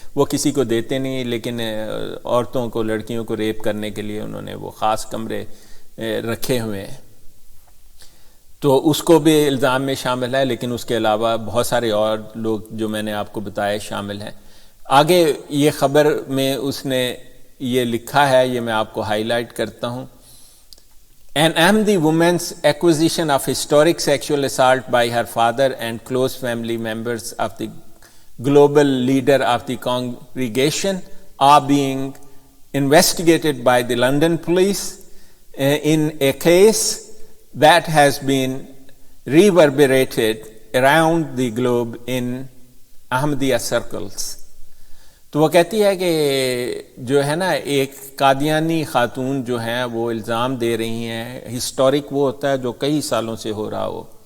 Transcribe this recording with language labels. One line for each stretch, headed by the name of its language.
Urdu: وہ کسی کو دیتے نہیں, لیکن عورتوں کو, لڑکیوں کو ریپ کرنے کے لیے انہوں نے وہ خاص کمرے رکھے ہوئے ہیں. تو اس کو بھی الزام میں شامل ہے, لیکن اس کے علاوہ بہت سارے اور لوگ جو میں نے آپ کو بتایا شامل ہیں. آگے یہ خبر میں اس نے یہ لکھا ہے, یہ میں آپ کو ہائی لائٹ کرتا ہوں.
English: An Ahmadi woman's accusation of historic sexual assault by her father and close family members of the global leader of the congregation are being investigated by the London police in a case that has been reverberated around the globe in Ahmadiyya circles.
Urdu: تو وہ کہتی ہے کہ جو ہے نا ایک قادیانی خاتون جو ہیں وہ الزام دے رہی ہیں, ہسٹورک وہ ہوتا ہے جو کئی سالوں سے ہو رہا ہو,